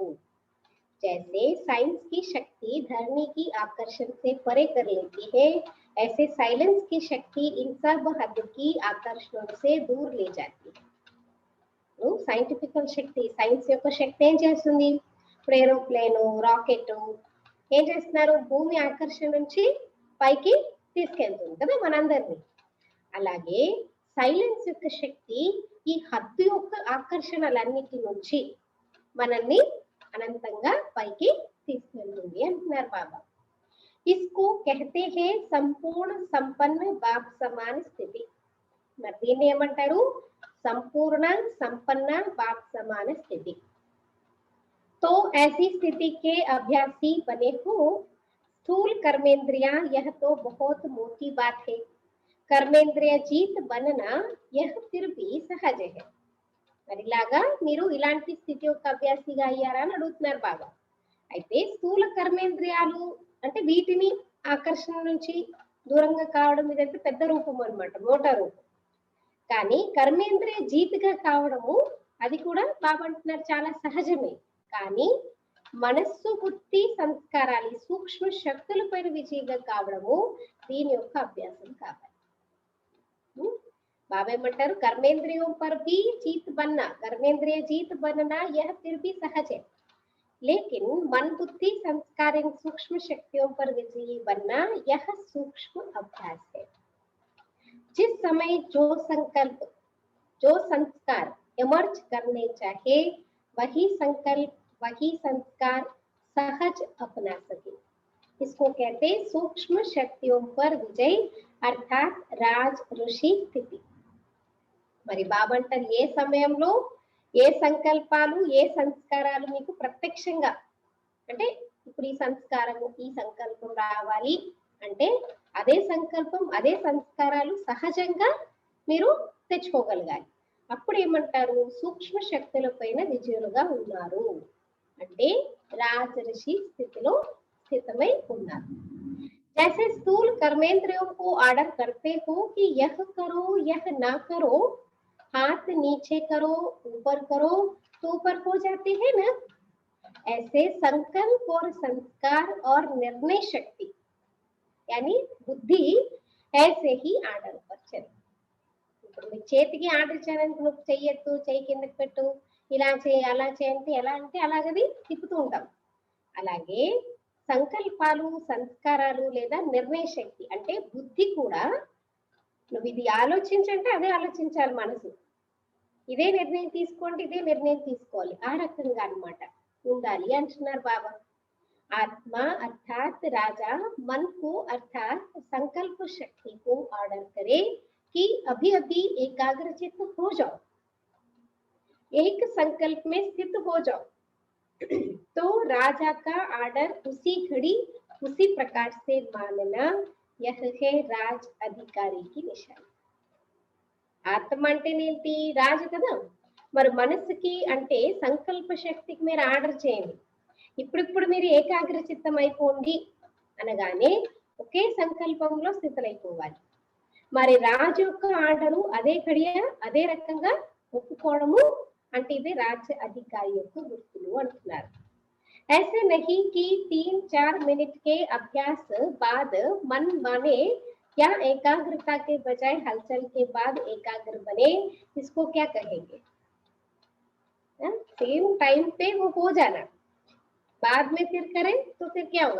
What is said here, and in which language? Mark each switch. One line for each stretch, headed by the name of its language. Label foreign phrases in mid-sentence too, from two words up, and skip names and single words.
Hindi: जैसे साइंस की शक्ति धरनी की आकर्षण से परे कर लेती है, ऐसे साइलेंस की शक्ति इन सब हद की आकर्षणों से दूर ले जाती है.
Telugu: సైంటిఫికల్ శక్తి, సైన్స్ యొక్క శక్తి ఏం చేస్తుంది, ఇప్పుడు ఏరోప్లేను రాకెట్ ఏం చేస్తున్నారు, భూమి ఆకర్షణ నుంచి పైకి తీసుకెళ్తుంది కదా మనందరినీ. అలాగే సైలెన్స్ యొక్క శక్తి ఈ హద్దు యొక్క ఆకర్షణలన్నిటి నుంచి మనల్ని అనంతంగా పైకి తీసుకెళ్తుంది అంటున్నారు బాబా.
Hindi: इसको कहते हैं संपूर्ण संपन्न बाप समान स्थिति.
Telugu: మరి దీన్ని ఏమంటారు,
Hindi: संपूर्ण संपन्न बाप समान स्थिति. तो ऐसी स्थिति के अभ्यासी बने हो. स्थूल कर्मेंद्रिया यह तो बहुत मोटी बात है, कर्मेंद्रिय जीत बनना यह फिर भी सहज है.
Telugu: మరి ఇలాగా మీరు ఇలాంటి స్థితి యొక్క అభ్యాసిగా అయ్యారా అని అడుగుతున్నారు బాబా. అయితే స్థూల కర్మేంద్రియాలు అంటే వీటిని ఆకర్షణ నుంచి దూరంగా కావడం ఇదైతే పెద్ద రూపం అన్నమాట, మోటా రూపం. కానీ కర్మేంద్రియ జీతిగా కావడము అది కూడా బాబా అంటున్నారు చాలా సహజమే. కానీ మనస్సు, బుద్ధి, సంస్కారాలు ఈ సూక్ష్మ శక్తుల పైన విజయంగా కావడము దీని యొక్క అభ్యాసం కావాలి.
Hindi: बाबा ఏమంటారు कर्मेंद्रियों पर भी जीत बनना, कर्मेंद्रिय जीत बनना यह फिर भी सहज है, लेकिन मन बुद्धि संस्कार इन सूक्ष्म शक्तियों पर विजयी बनना यह सूक्ष्म अभ्यास है. जिस समय जो संकल्प जो संस्कार इमर्ज करने चाहे वही संकल्प वही संस्कार सहज अपना सके. इसको कहते सूक्ष्म शक्तियों पर विजय अर्थात राज ऋषि स्थिति.
Telugu: మరి బాబా అంటారు ఏ సమయంలో ఏ సంకల్పాలు ఏ సంస్కారాలు మీకు ప్రత్యక్షంగా, అంటే ఇప్పుడు ఈ సంస్కారము ఈ సంకల్పం రావాలి అంటే అదే సంకల్పం అదే సంస్కారాలు సహజంగా మీరు తెచ్చుకోగలగాలి. అప్పుడు ఏమంటారు సూక్ష్మ శక్తుల పైన విజయులుగా ఉన్నారు అంటే రాజర్షి స్థితిలో స్థితమై ఉన్నారు.
Hindi: जैसे स्थूल कर्मेंद्रियों को ऑर्डर करते हो कि यह करो यह ना करो, हाथ नीचे करो ऊपर करो तो ऊपर हो जाते हैं ना, ऐसे संकल्प और संस्कार और निर्णय शक्ति यानी बुद्धि ऐसे ही ఆర్డర్ पर चले.
Telugu: ఇప్పుడు మీ చేతికి ఆర్డర్ ఇచ్చానంటే నువ్వు చెయ్యొద్దు, చెయ్యి కిందకి పెట్టు, ఇలా చేయి అలా చేయంటే ఎలా అంటే అలాగది తిప్పుతూ ఉంటాం. అలాగే సంకల్పాలు సంస్కారాలు లేదా నిర్ణయ శక్తి అంటే బుద్ధి కూడా నువ్వు ఇది ఆలోచించంటే అదే ఆలోచించాలి, మనసు ఇదే నిర్ణయం తీసుకోండి ఇదే నిర్ణయం తీసుకోవాలి, ఆ రకంగా అన్నమాట ఉండాలి అంటున్నారు బాబా.
Hindi: आत्मा अर्थात राजा मन को अर्थात संकल्प शक्ति को ऑर्डर करे कि अभी अभी एकाग्रचित हो जाओ, एक संकल्प में स्थित हो जाओ, तो राजा का ऑर्डर उसी घड़ी उसी प्रकार से मानना यह है राज अधिकारी की निशानी.
Telugu: ఆత్మ అంటేనేంటి రాజు కదా, మరి మనసుకి అంటే సంకల్ప శక్తికి మీరు ఆర్డర్ చేయండి, ఇప్పుడిప్పుడు మీరు ఏకాగ్ర చిత్తం అయిపోండి అనగానే ఒకే సంకల్పంలో స్థితులైపోవాలి. మరి రాజు యొక్క ఆర్డరు అదే ఘడియ అదే రకంగా ఒప్పుకోవడము అంటే ఇది రాజ్య అధికారి యొక్క గుర్తులు అంటున్నారు.
Hindi: ऐसे नहीं कि 3-4 मिनट के अभ्यास बाद मन माने या एकाग्रता के बजाय हलचल के बाद एकाग्र बने, इसको क्या कहेंगे?
English: same time
Hindi: पे वो हो जाना, बाद में फिर करें तो फिर क्या होगा?